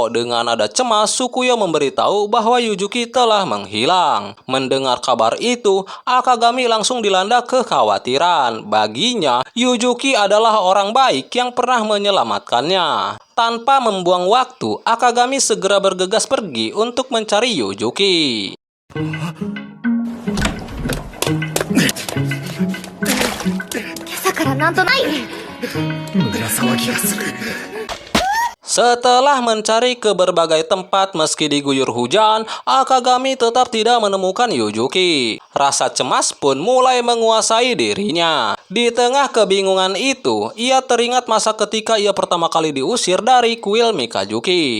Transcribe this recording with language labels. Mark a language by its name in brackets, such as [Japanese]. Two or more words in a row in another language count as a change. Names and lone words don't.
[Indonesian] Dengan nada cemas, Sukuyo memberitahu bahwa Yujuki telah menghilang. Mendengar kabar itu, Akagami langsung dilanda kekhawatiran. Baginya, Yujuki adalah orang baik yang pernah menyelamatkannya. Tanpa membuang waktu, Akagami segera bergegas pergi untuk mencari Yujuki. [Japanese] 朝からなんとない。胸騒ぎがする。 [Indonesian] Setelah mencari ke berbagai tempat meski diguyur hujan, Akagami tetap tidak menemukan Yujuki. Rasa cemas pun mulai menguasai dirinya. Di tengah kebingungan itu, ia teringat masa ketika ia pertama kali diusir dari kuil Mikazuki.